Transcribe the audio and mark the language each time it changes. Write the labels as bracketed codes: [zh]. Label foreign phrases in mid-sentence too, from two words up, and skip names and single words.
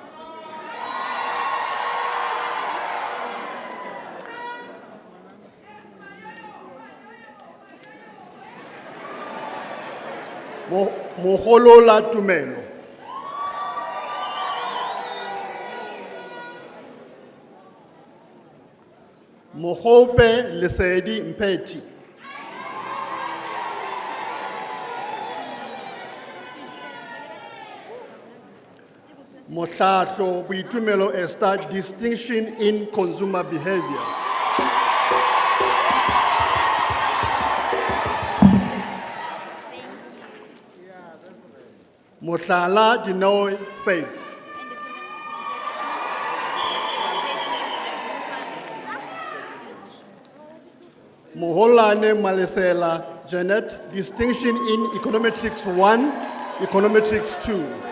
[en] Moholola Tumelo, Mohope Lesedi Mpeti, Mohlahlo Boitumelo Esther, distinction in consumer behavior. Mohlala Dinoy Faith. Moholane Malesela Janet, distinction in econometrics 1, econometrics 2.